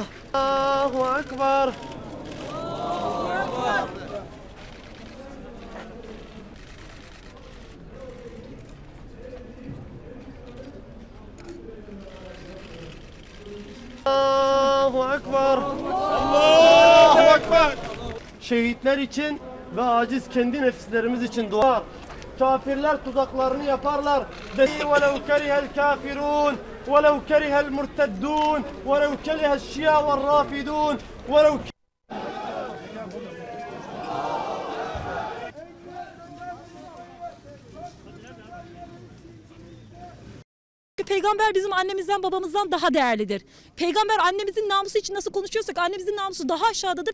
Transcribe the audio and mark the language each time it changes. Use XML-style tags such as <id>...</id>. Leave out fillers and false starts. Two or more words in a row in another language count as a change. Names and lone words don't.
<ar>الله أكبر. الله أكبر. الله أكبر.</ar> <tr>Şehitler için ve aciz kendi nefislerimiz için dua. Kafirler tuzaklarını yaparlar.</tr> <ar>وَلَوْ كَرِهَ الْكَافِرُونَ وَلَوْ كَرِهَ الْمُرْتَدُّونَ وَلَوْ كَرِهَ الشِّيَعُ وَالرَّافِدُونَ وَلَوْ</ar> <tr>Peygamber bizim annemizden babamızdan daha değerlidir. Peygamber annemizin namusu için nasıl konuşuyorsak annemizin namusu daha aşağıdadır.</tr>